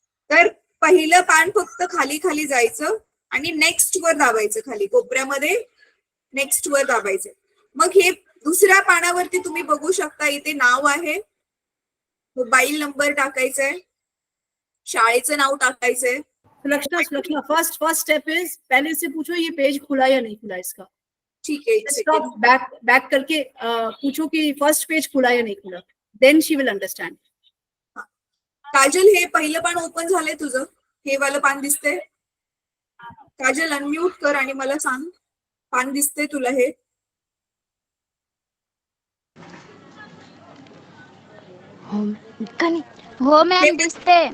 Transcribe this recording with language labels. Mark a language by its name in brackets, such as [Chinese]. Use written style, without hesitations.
[Marathi] तर पहिलं पान फक्त खाली खाली जायचं आणि नेक्स्ट वर दाबायचं, खाली कोपऱ्यामध्ये नेक्स्ट वर दाबायचं. मग हे दुसऱ्या पानावरती तुम्ही बघू शकता, इथे नाव आहे, मोबाईल नंबर टाकायचा है, शाळेचं नाव टाकायचंय. [Hindi] सुलक्षणा [English] first step is [Hindi] पहले से पूछो ये पेज खुला या नहीं खुला इसका. ठीक है, स्टॉप बैक करके पूछो कि फर्स्ट पेज खुला या नहीं खुला, [English] Then she will understand. [Marathi] Kajal हे पहिलं पान ओपन झालंय तुझं, हे वालं पान दिसतंय? काजल अनम्यूट कर आणि मला सांग, पान दिसतंय तुला हे? हो मॅम दिसते.